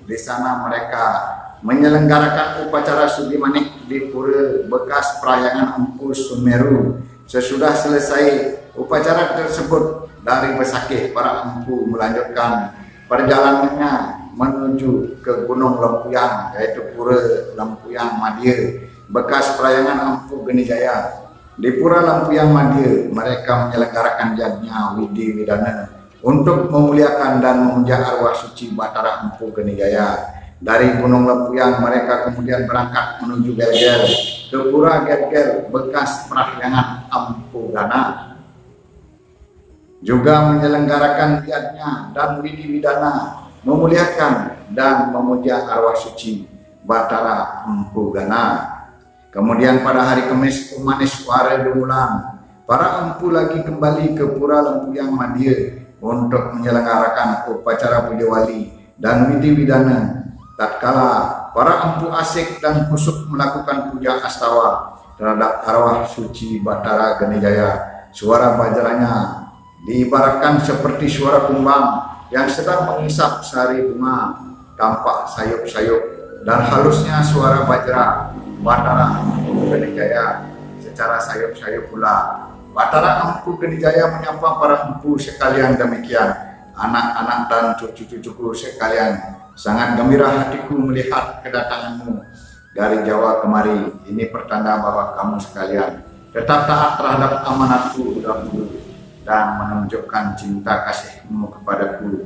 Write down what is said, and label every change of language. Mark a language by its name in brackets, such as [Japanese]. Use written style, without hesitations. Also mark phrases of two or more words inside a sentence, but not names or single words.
[Indonesian] Di sana mereka menyelenggarakan upacara Sugi Manik di Pura bekas perahyangan Empu Sumeru. Sesudah selesai upacara tersebut dari Besakih, para empu melanjutkan perjalanannya menuju ke Gunung Lempuyang, yaitu Pura Lempuyang Madya, bekas perahyangan Empu Genijaya. Di Pura Lempuyang Madya, mereka menyelenggarakan yajnya widi widana untuk memuliakan dan memuja arwah suci Batara Empu Genijaya. Dari Gunung Lempuyang mereka kemudian berangkat menuju Gelgel ke Pura Gelgel bekas perahyangan Empu Gana, juga menyelenggarakan yajnya dan widi widana memuliakan dan memuja arwah suci Batara Empu Gana. Kemudian pada hari Kamis Umanis Ware Dumulan, para empu lagi kembali ke Pura Lempuyang Madya untuk menyelenggarakan upacara puja wali dan widi-widana. Tatkala para empu asik dan kusuk melakukan puja astawa terhadap arwah suci Batara Ganijaya, suara bajranya diibaratkan seperti suara kumbang yang sedang mengisap sari bunga, tampak sayup-sayup dan halusnya suara bajra Batara Ganijaya secara sayup-sayup pula. Batara Empu Ganijaya menyapa para empu sekalian demikian, anak-anak dan cucu-cucuku sekalian, sangat gembira hatiku melihat kedatanganmu dari Jawa kemari. Ini pertanda bahwa kamu sekalian tetap taat terhadap amanatku dahulu dan menunjukkan cinta kasihmu kepadaku.